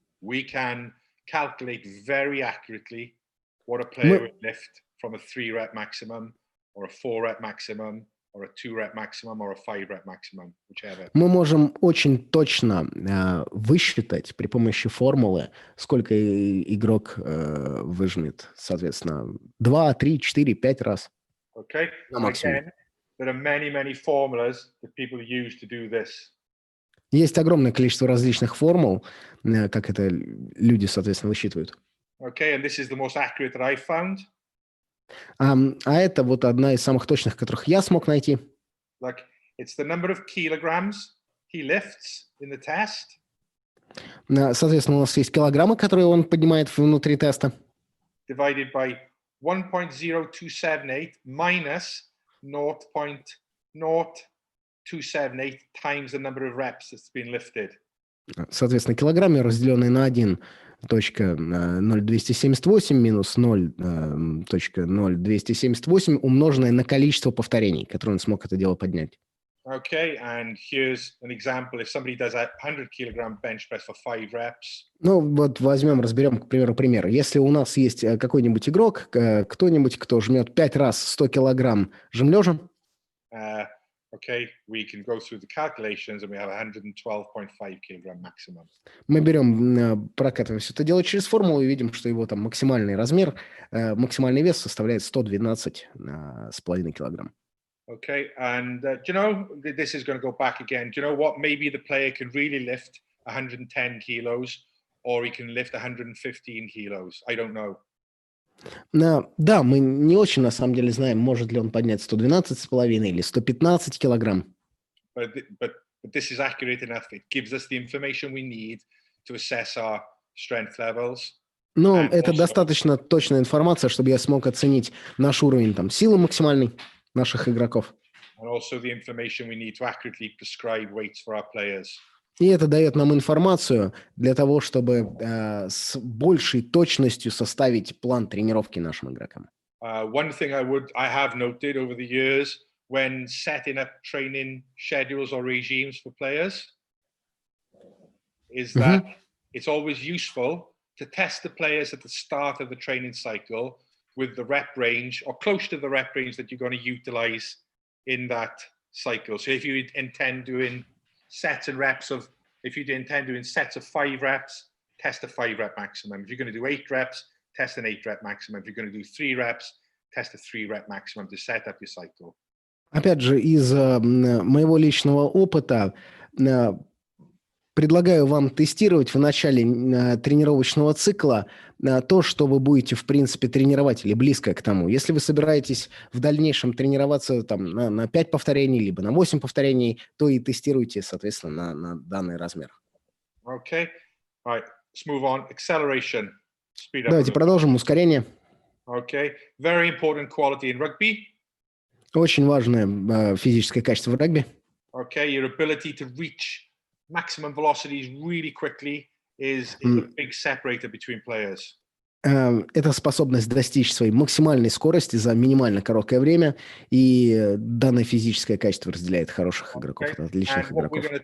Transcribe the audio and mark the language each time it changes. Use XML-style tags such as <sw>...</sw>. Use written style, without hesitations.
<en>We can calculate very accurately what a player would lift from a 3-rep maximum, or a 4-rep maximum, or a 2-rep maximum, or a 5-rep maximum, whichever.</en> <ru>Мы можем очень точно высчитать при помощи формулы, сколько игрок выжмет, соответственно, 2, 3, 4, 5 раз.</ru> <en>Okay.</en> <ru>На максимум.</ru> <en>Again, there are many formulas that people use to do this.</en> <ru>Есть огромное количество различных формул, как это люди, соответственно, высчитывают.</ru> <en>Okay, and this is the most accurate that I found.</en> <ru>А это вот одна из самых точных, которых я смог найти.</ru> <en>Like, it's the number of kilograms he lifts in the test.</en> <ru>Соответственно, у нас есть килограммы, которые он поднимает внутри теста.</ru> <en>Divided by 1.0278 minus 0.0278 times the number of reps that's been lifted.</en> <ru>Соответственно, килограммы, разделенные на 1.0278 минус 0.0278, умноженное на количество повторений, которые он смог это дело поднять.</ru> <en>Okay, and here's an example. If somebody does a 100-kilogram bench press for 5 reps.</en> <ru>Ну, вот разберем, к примеру, пример. Если у нас есть какой-нибудь игрок, кто-нибудь, кто жмет 5 раз 100 килограмм жим лежа.</ru> <en>Okay, we can go through the calculations and we have 112.5 kilogram maximum.</en> <ru>Мы берем, прокатываем все это дело через формулу и видим, что его там максимальный размер, максимальный вес составляет 112,5 килограмм.</ru> <en>Okay, and do you know, this is going to go back again. Do you know what? Maybe the player can really lift 110 kilos or he can lift 115 kilos. I don't know.</en> <ru>Да, мы не очень на самом деле знаем, может ли он поднять 112,5 или 115 килограмм.</ru> <en>But this is accurate enough. It gives us the information we need to assess our strength levels.</en> <ru>Но это достаточно точная информация, чтобы я смог оценить наш уровень там, силы максимальной наших игроков.</ru> <en>And also the information we need to accurately prescribe weights for our players.</en> <ru>И это дает нам информацию для того, чтобы с большей точностью составить план тренировки нашим игрокам.</ru> <en>One thing I have noted over the years when setting up training schedules or regimes for players is that it's always useful to test the players at the start of the training cycle with the rep range or close to the rep range that you're going to utilize in that cycle. So if you intend doing sets and reps of, if you intend doing sets of 5 reps, test a 5-rep maximum. If you're going to do 8 reps, test an 8-rep maximum. If you're going to do 3 reps, test a 3-rep maximum to set up your cycle.</en> <ru>Опять же, из моего личного опыта предлагаю вам тестировать в начале тренировочного цикла то, что вы будете, в принципе, тренировать или близко к тому. Если вы собираетесь в дальнейшем тренироваться там, на 5 повторений, либо на 8 повторений, то и тестируйте, соответственно, на данный размер.</ru> <en>Okay. All right. Let's move on. Acceleration. Speed up.</en> <ru>Давайте продолжим. Ускорение.</ru> <en>Okay. Very important quality in rugby.</en> <ru>Очень важное физическое качество в регби.</ru> <en>Okay. Your ability to reach maximum velocities really quickly is a big separator between players.</en> <ru>Это способность достичь своей максимальной скорости за минимально короткое время, и данное физическое качество разделяет хороших игроков от отличных игроков.</ru>